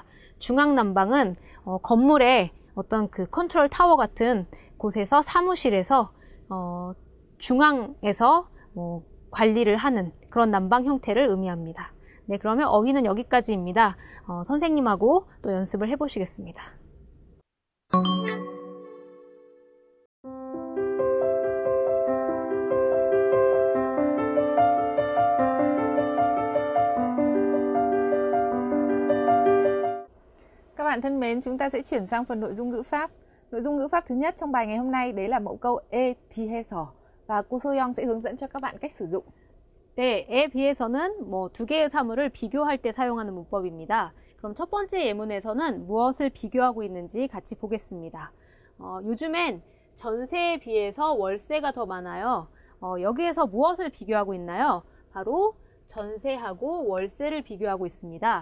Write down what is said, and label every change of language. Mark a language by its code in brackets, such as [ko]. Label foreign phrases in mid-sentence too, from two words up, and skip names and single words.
[ko] 중앙 난방은 건물의 어떤 그 컨트롤 타워 같은 곳에서 사무실에서 중앙에서 관리를 하는 그런 난방 형태를 의미합니다. 네, 그러면 어휘는 여기까지입니다. 선생님하고 또 연습을 해보시겠습니다. [vi] Các bạn thân mến, chúng ta sẽ chuyển sang phần nội dung ngữ pháp. Nội dung ngữ pháp thứ nhất trong bài ngày hôm nay đấy là mẫu câu [ko] 에 비해서 [vi] và cô Soyoung sẽ hướng dẫn cho các bạn cách sử dụng. [ko] 네, 에 비해서는 두 개의 사물을 비교할 때 사용하는 문법입니다. 그럼 첫 번째 예문에서는 무엇을 비교하고 있는지 같이 보겠습니다. 요즘엔 전세에 비해서 월세가 더 많아요. 여기에서 무엇을 비교하고 있나요? 바로 전세하고 월세를 비교하고 있습니다.